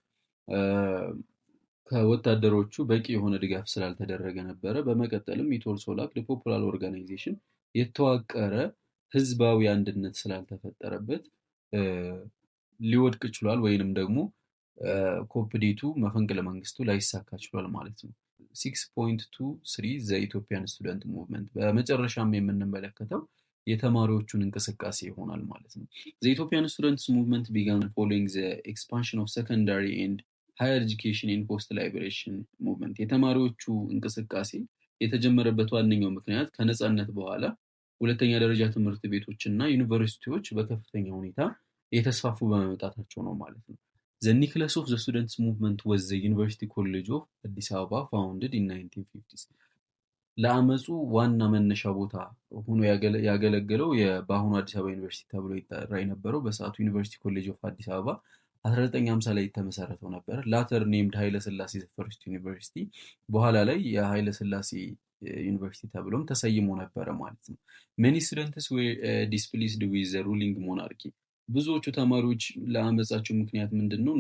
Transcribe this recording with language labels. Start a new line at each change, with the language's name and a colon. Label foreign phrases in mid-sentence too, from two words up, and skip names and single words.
Amharic: ከወታደሮቹ በቂ የሆነ ድጋፍ ስላልተደረገ ነበረ። በመቀጠልም
English: it also lacked the popular organization
Amharic: የተዋቀረ ህዝባዊ አንድነት ስላልተፈጠረበት ሊወድቅ ችሏል ወይንም ደግሞ ኮፕዴቱ መፈንቅለ መንግስቱ ላይሳካ ችሏል ማለት ነው። 6.23
English: The Ethiopian Student Movement
Amharic: በመጨረሻም የምንመለከተው የተማሪዎቹን እንቅስቃሴ ይሆናል ማለት ነው።
English: The Ethiopian Students Movement began following the expansion of secondary and higher education in post liberation movement
Amharic: የተማሪዎቹ እንቅስቃሴ የተጀመረበት ዋነኛው ምክንያት ከነጻነት በኋላ ሁለተኛ ደረጃ ትምህርት ቤቶች እና ዩኒቨርሲቲዎች በከፍተኛ ሁኔታ የተስፋፉ በመምጣታቸው ነው ማለት ነው።
English: The nucleus of the students movement was the University College of አዲስ አበባ founded in 1950s
Amharic: ለአመፁ ዋና መነሻ ቦታ ሆኖ ያገለገለው በአሁኑ አዲስ አበባ ዩኒቨርሲቲ ተብሎ ይጠራ የነበረው በሰዓቱ ዩኒቨርሲቲ ኮሌጅ ኦፍ አዲስ አበባ 1950 ላይ የተመሰረተው ነበር።
English: later named Haile Selassie First University
Amharic: በኋላ ላይ የኃይለ ሥላሴ ዩኒቨርሲቲ ተብሎም ተሰይሞ ነበረ ማለት ነው።
English: Many students were displeased with the ruling monarchy።
Amharic: ብዙዎቹ ተማሪዎች ለአመጻቸው ምክንያት ምንድን ነው?